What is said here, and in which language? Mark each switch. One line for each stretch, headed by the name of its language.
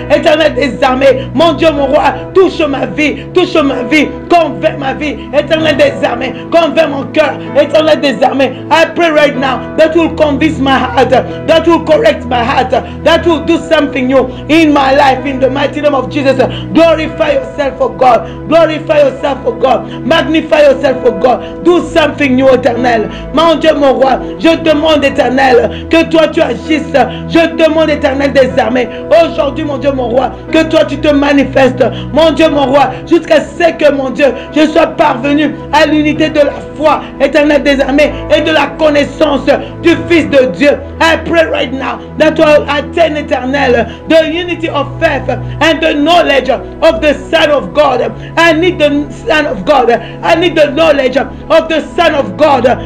French: Éternel des armées, mon Dieu, mon roi, touche ma vie. Touche ma vie. Convainc ma vie. Éternel des armées, convainc mon cœur.
English: Éternel des armées, I pray right now that will convince my heart, that will correct my heart, that will do something new in my life. In the mighty name of Jesus. Glorify yourself, for God. Glorify yourself, for God. Magnify yourself, for God. Do something new,
French: Éternel. Mon Dieu, mon roi, je demande, Éternel, que toi tu agisses. Je demande, Éternel des armées, aujourd'hui, mon Dieu, mon roi, que toi tu te manifestes, mon Dieu, mon roi, jusqu'à ce que, mon Dieu, je sois parvenu à l'unité de la foi, Éternel des armées, et de la connaissance du Fils de Dieu.
English: I pray right now that will attain, Eternal, the unity of faith and the knowledge of the Son of God. I need the Son of God. I need the knowledge of the Son of God.